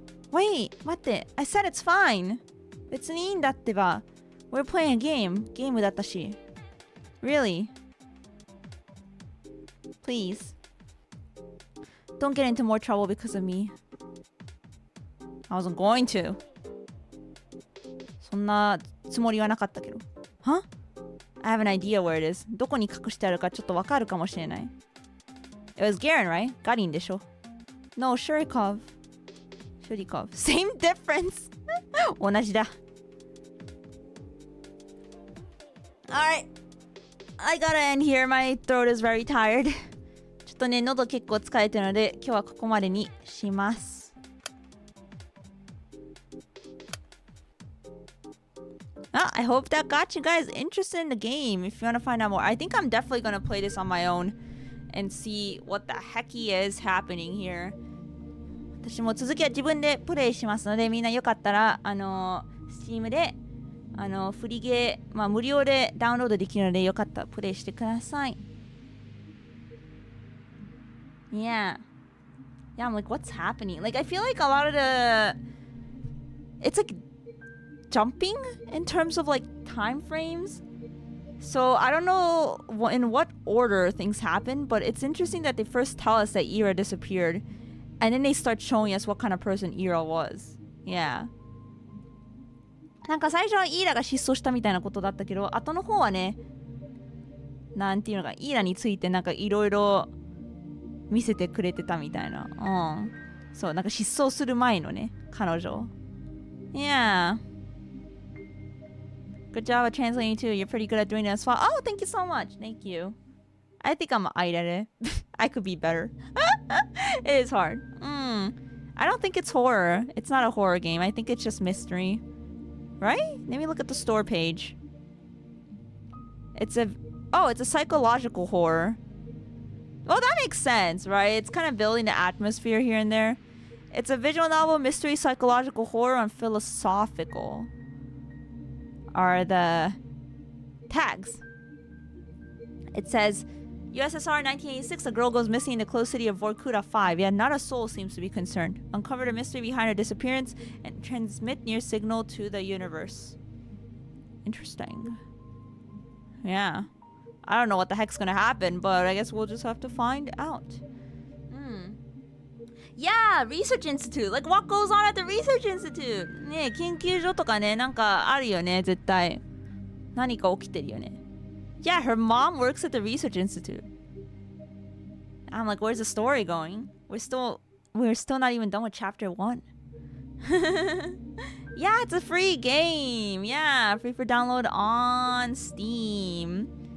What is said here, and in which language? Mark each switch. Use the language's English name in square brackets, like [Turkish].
[English] Wait, [Japanese] 待って. [English] I said it's fine. [Japanese] 別にいいんだってば. [English] We're playing a game. [Japanese] ゲームだったし. [English] Really? Please. Don't get into more trouble because of me. I wasn't going to. [Japanese] そんなつもりはなかったけど. [English] Huh? I have an idea where it is. [Japanese] どこに隠してあるかちょっとわかるかもしれない. [English] It was Garen, right? [Japanese] ガリンでしょ? [English] No, Shurikov. Shurikov. Same difference. [Japanese] 同じだ. [English] Alright. I gotta end here. My throat is very tired. [Japanese] ちょっとね、喉結構疲れてるので、今日はここまでにします。 [English] I hope that got you guys interested in the game. If you want to find out more, I think I'm definitely going to play this on my own and see what the hecky is happening here. [Japanese] 私も続きは自分でプレイしますので、みんなよかったらSteam でフリゲー、まあ無料でダウンロードできるのでよかったらプレイしてください。 [English] Yeah. Yeah, I'm like, what's happening? Like, I feel like a lot of it's like jumping in terms of like time frames. So I don't know in what order things happen, but it's interesting that they first tell us that Ira disappeared, and then they start showing us what kind of person Ira was. Yeah. [Japanese] なんか最初はイーラが失踪したみたいなことだったけど、後の方はね、なんていうのか、イーラについてなんかいろいろ見せてくれてたみたいな。うん。そう、なんか失踪する前のね、彼女。 [English] Yeah. Good job at translating too. You're pretty good at doing it as well. Oh, thank you so much. Thank you. I think I'm alright at it. I could be better. It is hard. I don't think it's horror. It's not a horror game. I think it's just mystery. Right? Let me look at the store page. It's a psychological horror. Well, that makes sense, right? It's kind of building the atmosphere here and there. It's a visual novel, mystery, psychological horror, and philosophical are the tags. It says, USSR 1986, a girl goes missing in the closed city of Vorkuta 5, yet not a soul seems to be concerned. Uncover the mystery behind her disappearance and transmit near signal to the universe. Interesting. Yeah. I don't know what the heck's gonna happen, but I guess we'll just have to find out. Yeah, Research Institute. Like, what goes on at the Research Institute? [Japanese] ねえ、研究所とかね、なんかあるよね、絶対。何か起きてるよね。 [English] Yeah, her mom works at the Research Institute. I'm like, where's the story going? We're still not even done with chapter 1. Yeah, it's a free game. Yeah, free for download on Steam.